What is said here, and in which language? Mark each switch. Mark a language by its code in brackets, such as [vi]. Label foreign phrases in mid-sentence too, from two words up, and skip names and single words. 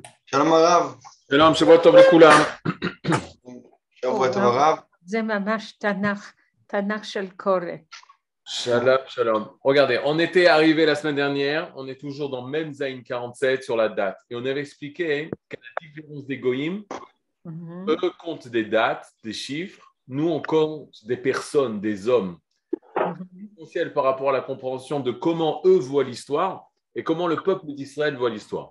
[he] שלום הרב. שלום, שבוע טוב לכולם. שבוע טוב הרב. זה ממש תנ"ך של קורא. שלום, שלום. [fr] Regardez, on était arrivé la semaine dernière, on est toujours dans [he] מם זין [fr] 47 sur la date. Et on avait expliqué qu'à la différence des Goïm, eux comptent des dates, des chiffres. Nous, on compte des personnes, des hommes. Essentiel par rapport à la compréhension de comment eux voient l'histoire et comment le peuple d'Israël voit l'histoire.